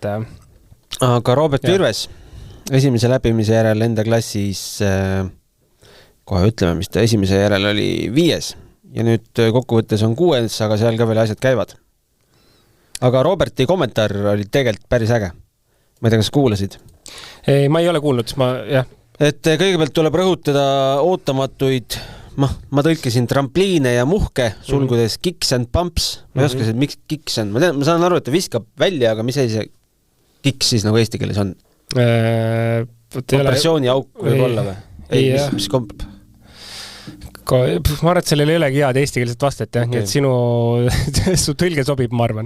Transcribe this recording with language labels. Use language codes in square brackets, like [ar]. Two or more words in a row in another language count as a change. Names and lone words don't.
[et] aga Robert Virves esimese läbimise järel enda klassis kohe ütleme, mis ta esimese järel oli 5 ja nüüd kokkuvõttes on 6, aga seal ka veel asjad käivad. Aga Roberti kommentaar oli tegelikult päris äge. Ma ei tea, kas kuulasid? Ei, ma ei ole kuulnud, jah. Et kõigepealt tuleb rõhutada ootamatuid, ma tõlkisin trampliine ja muhke, sulgudes [en] kicks and pumps. [et] Ma ei oska, miks kicks on. Ma saan aru, et ta viskab välja, aga mis see kicks siis nagu eesti keeles on? Kompressiooni auk võib olla või? Ei, mis komp... Ma arvan, et sellel ei olegi head eestikeelset vastet, jah, nii et su tõlge sobib, ma arvan.